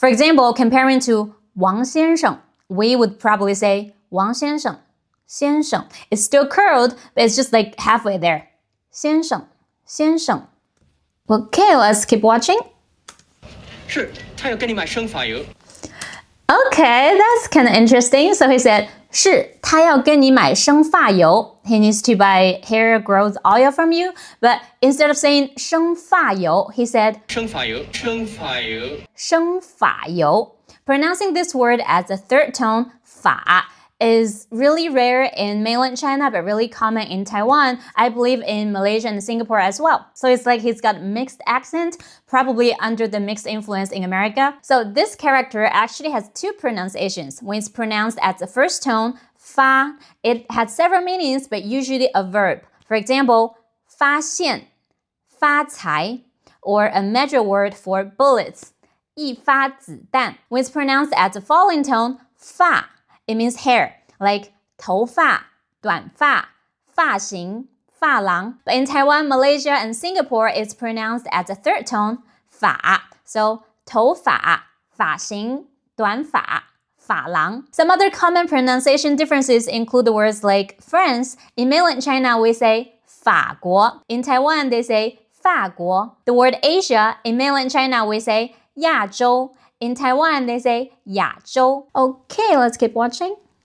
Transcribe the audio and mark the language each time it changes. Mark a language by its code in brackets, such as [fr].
[en] For example, comparing to 王先生, we would probably say 王先生. [zh] 先生. [en] It's still curled, but it's just like halfway there. [zh] 先生, 先生. [en] Okay, let's keep watching. [zh] 是，他要跟你买生发油。 [en] Okay, that's kind of interesting. So he said, [zh] 是，他要跟你买生发油. [en] He needs to buy hair growth oil from you. But instead of saying 生发油, he said [zh] 生发油，生发油。生发油. [en] Pronouncing this word as a third tone, 法 is really rare in mainland China, but really common in Taiwan. I believe in Malaysia and Singapore as well. So it's like he's got mixed accent, probably under the mixed influence in America. So this character actually has two pronunciations. When it's pronounced as the first tone, 发, it has several meanings, but usually a verb. For example, 发现, 发财, or a measure word for bullets, 一发子弹. When it's pronounced as the following tone, 发, it means hair, like 头发, 短发, 发型, 发廊. But in Taiwan, Malaysia, and Singapore, it's pronounced as a third tone, 发. [zh] So 头发, 发型, 短发, 发廊. [en] Some other common pronunciation differences include the words like France. In mainland China, we say 法国.In Taiwan, they say 法国. The word Asia, in mainland China, we say 亚洲. In Taiwan, they say 亚洲. Okay, let's keep watching.